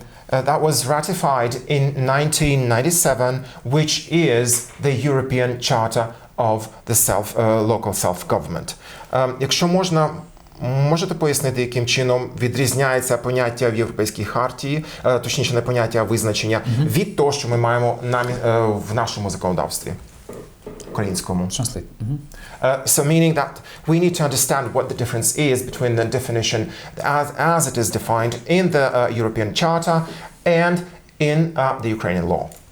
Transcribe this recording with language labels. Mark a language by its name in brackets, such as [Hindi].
[English] That was ratified in 1997, which is the European Charter of the local self-government. [Ukrainian] Якщо можна, можете пояснити, яким чином відрізняється поняття в Європейській хартії, точніше не поняття, а визначення, від того, що ми маємо в нашому законодавстві українському? [English] Translate. So meaning that we need to understand what the difference is between the definition as it is defined in the European Charter and in the Ukrainian law.